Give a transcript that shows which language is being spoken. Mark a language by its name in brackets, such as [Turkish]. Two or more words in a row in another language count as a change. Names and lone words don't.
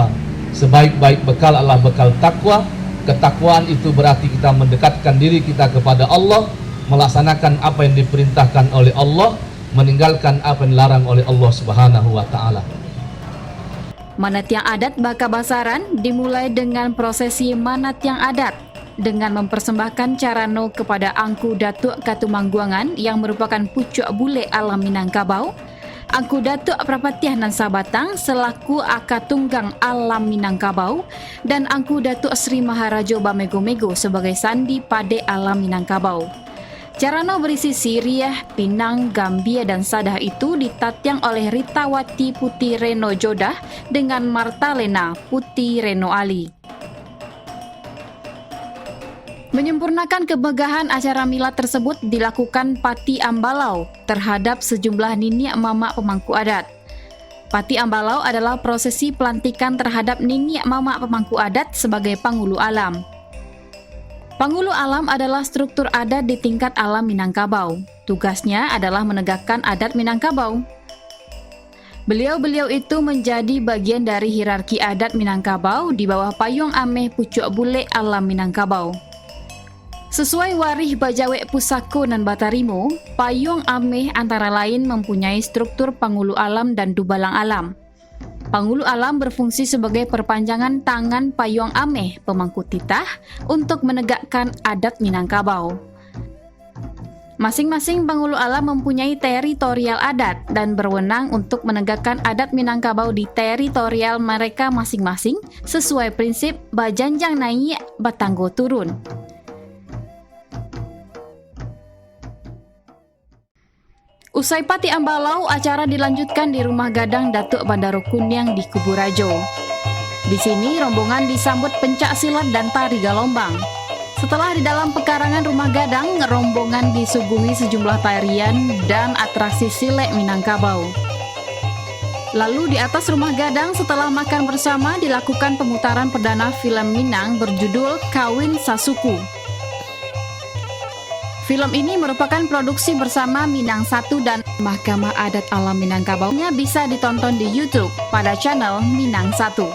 [Indonesian] Sebaik-baik bekal adalah bekal takwa. Ketakwaan itu berarti kita mendekatkan diri kita kepada Allah, melaksanakan apa yang diperintahkan oleh Allah, meninggalkan apa yang dilarang oleh Allah [Arabic] سبحانه وتعالى. [Indonesian] Manat yang adat baka basaran dimulai dengan prosesi manat yang adat dengan mempersembahkan carano kepada Angku Datuk Katumangguangan yang merupakan [Minangkabau] pucuk bule [Indonesian] alam Minangkabau, Angku Datuk Parpatiah nan Sabatang selaku Akatunggang Alam Minangkabau, dan Angku Datuk Sri Maharajo Bamego-Mego sebagai Sandi Pade Alam Minangkabau. Carano berisi siriah, pinang, gambia, dan sadah itu ditatyang oleh Ritawati Putih Reno Jodah dengan Martalena Putih Reno Ali. Menyempurnakan kemegahan acara milad tersebut dilakukan Pati Ambalau terhadap sejumlah [Minangkabau] niniak mamak [Indonesian] pemangku adat. Pati Ambalau adalah prosesi pelantikan terhadap [Minangkabau] niniak mamak [Indonesian] pemangku adat sebagai Pangulu Alam. Pangulu Alam adalah struktur adat di tingkat alam Minangkabau. Tugasnya adalah menegakkan adat Minangkabau. Beliau-beliau itu menjadi bagian dari hierarki adat Minangkabau di bawah [Minangkabau] payung ameh pucuk bule [Indonesian] alam Minangkabau. Sesuai [Minangkabau] warih Bajawek Pusako nan Batarimo, payung ameh [Indonesian] antara lain mempunyai struktur Pangulu Alam dan Dubalang Alam. Pangulu Alam berfungsi sebagai perpanjangan tangan [Minangkabau] payung ameh [Indonesian] pemangku titah untuk menegakkan adat Minangkabau. Masing-masing Pangulu Alam mempunyai teritorial adat dan berwenang untuk menegakkan adat Minangkabau di teritorial mereka masing-masing sesuai prinsip [Minangkabau] bajanjang naik batanggo turun. [Indonesian] Usai Pati Ambalau, acara dilanjutkan di Rumah Gadang Datuk Bandaro Kuniang di Kuburajo. Di sini rombongan disambut pencak silat dan tari galombang. Setelah di dalam pekarangan Rumah Gadang, rombongan disuguhi sejumlah tarian dan atraksi silek Minangkabau. Lalu di atas Rumah Gadang setelah makan bersama dilakukan pemutaran perdana film Minang berjudul Kawin Sasuku. Film ini merupakan produksi bersama Minang 1 dan Mahkamah Adat Alam Minangkabau-nya bisa ditonton di YouTube pada channel Minang 1.